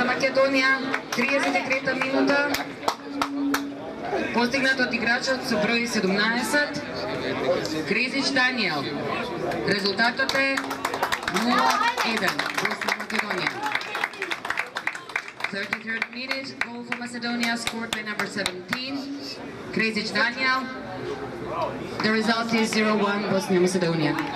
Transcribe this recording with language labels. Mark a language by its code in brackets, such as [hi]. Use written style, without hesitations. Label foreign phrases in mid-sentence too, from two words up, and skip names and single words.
[mk] Македонија, 33-та минута. Постигнат од играчот со број 17, Крезич Даниел. Резултатот е 0-1, Босна Македонија. [en] 33rd minute, goal for Macedonia, scored by number 17, Kresic Daniel. The result is 0-1, Bosnia Macedonia.